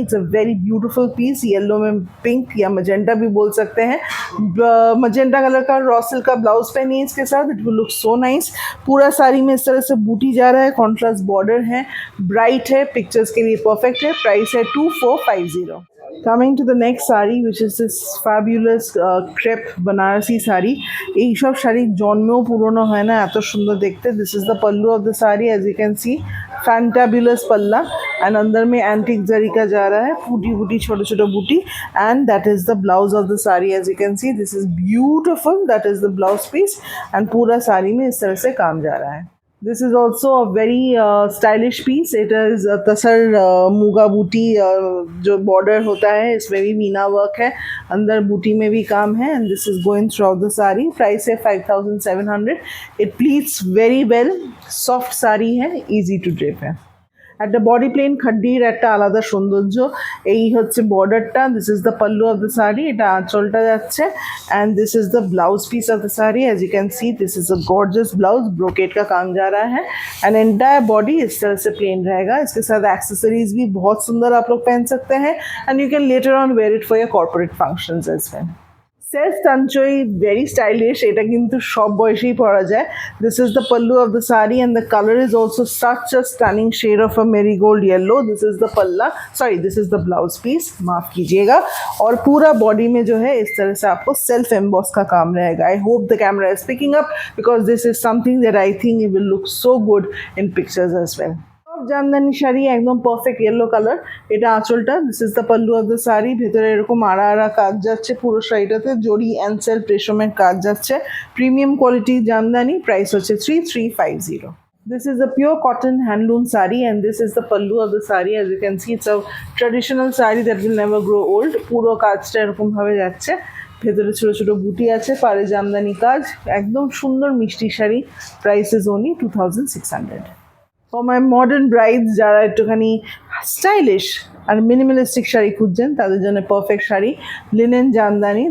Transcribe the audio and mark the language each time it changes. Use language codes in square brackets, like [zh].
[en] it's a very beautiful piece, [hi] yellow में pink या magenta भी बोल सकते हैं। मजेंटा कलर का रॉ सिल्क का ब्लाउज पहनिए इसके साथ, [en] It will look so nice. [hi] पूरा साड़ी में इस तरह से बूटी जा रहा है, कॉन्ट्रास्ट बॉर्डर है, ब्राइट है, पिक्चर्स के लिए परफेक्ट है। प्राइस है 2450। [en] Coming to the next sari, which is this fabulous crepe Banarasi sari. [bn] এই সব শাড়ি জন্মেও পুরনো হয় না, এত সুন্দর দেখতে। [en] This is the pallu of the sari, as you can see, fantabulous palla, and [hi] अंदर में antique जरी का जा रहा है, बूटी बूटी छोटे छोटे बूटी, [en] and that is the blouse of the sari. As you can see, this is beautiful. That is the blouse piece, and [hi] पूरा साड़ी में इस तरह से काम जा रहा है। [en] This is also a very stylish piece. It is [hi] तसर मूगा बूटी जो बॉर्डर होता है, इसमें भी मीना वर्क है, अंदर बूटी में भी काम है। [en] And this is going throughout the sari. [hi] Price है 5700। [en] It pleats very well, soft sari है, easy to drape है। [bn] একটা বডি প্লেন খাড্ডির একটা আলাদা সৌন্দর্য। এই হচ্ছে বর্ডারটা, [en] this is the pallu of the sari, [bn] এটা আঁচলটা যাচ্ছে। [en] And this is the blouse piece of the sari. As you can see, this is a gorgeous blouse, [hi] brocade का काम जा रहा है। एंड एंटायर बॉडी इस तरह से प्लेन रहेगा। इसके साथ एक्सेसरीज भी बहुत सुंदर आप लोग पहन सकते हैं, [en] And you can later on wear it for your corporate functions as well. [bn] Self টাঞ্চই very stylish, এটা কিন্তু সব বয়সেই পরা যায়। [en] This is the pallu of the sari, and the colour is also such a stunning shade of a marigold yellow. This is the palla, sorry this is the blouse piece, [hi] माफ कीजिएगा। और पूरा बॉडी में जो है इस तरह से आपको सेल्फ एम्बॉस का काम रहेगा। [en] I hope the camera is picking up, because this is something that I think it will look so good in pictures as well. [bn] Jamdani sari, একদম পারফেক্ট ইয়েলো কালার, এটা আঁচলটা। [en] This is the pallu of the sari. [bn] ভেতরে এরকম আড়া আড়া কাজ যাচ্ছে, পুরো শাড়িটাতে জড়ি অ্যান্ড সেলফ রেশমের কাজ যাচ্ছে। Premium quality Jamdani. প্রাইস হচ্ছে 3350। [en] This is a pure cotton handloom sari, and this is the pallu of the sari. As you can see, it's a traditional sari that will never grow old. [bn] পুরো কাজটা এরকম ভাবে যাচ্ছে, ভেতরে ছোট ছোট বুটি আছে, পাড়ে জামদানি কাজ, একদম সুন্দর মিষ্টি sari. [en] Price is only 2600। For my modern brides, [bn] যারা একটুখানি স্টাইলিশ আর মিনিমালিস্টিক শাড়ি খুঁজছেন, তাদের জন্য পারফেক্ট শাড়ি, লিনেন জামদানি।